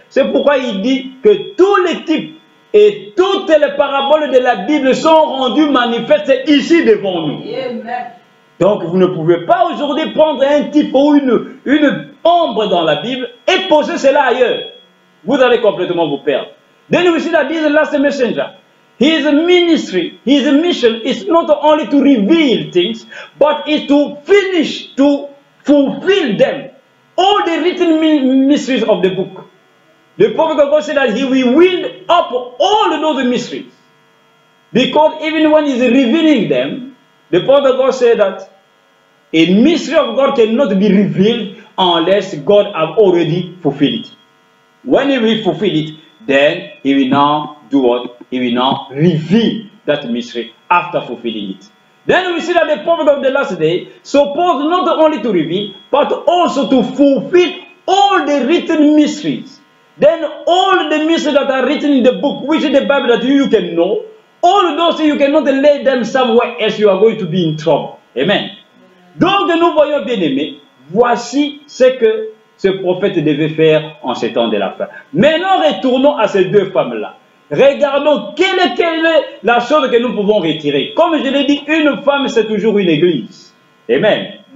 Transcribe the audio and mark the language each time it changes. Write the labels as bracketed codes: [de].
[fr] C'est pourquoi il dit que tous les types et toutes les paraboles de la Bible sont rendues manifestes ici devant nous. Donc vous ne pouvez pas aujourd'hui prendre un type ou une ombre dans la Bible et poser cela ailleurs. Vous allez complètement vous perdre. [en] Then we see that this last messenger, his ministry, his mission is not only to reveal things, but is to finish, to fulfill them. All the written mysteries of the book. The prophet of God said that he will wind up all those mysteries. Because even when he's revealing them, the prophet of God said that a mystery of God cannot be revealed unless God has already fulfilled it. When he will fulfill it, then he will now do what? He will now reveal that mystery after fulfilling it. Then we see that the prophet of the last day supposed not only to reveal, but also to fulfill all the written mysteries. Then all the mysteries that are written in the book, which is the Bible that you can know, all those you cannot lay them somewhere else, you are going to be in trouble. Amen. [fr] Donc nous voyons bien aimés, voici ce que ce prophète devait faire en ces temps de la fin. Maintenant retournons à ces deux femmes-là. Regardons quelle est la chose que nous pouvons retirer. Comme je l'ai dit, une femme c'est toujours une église. Amen.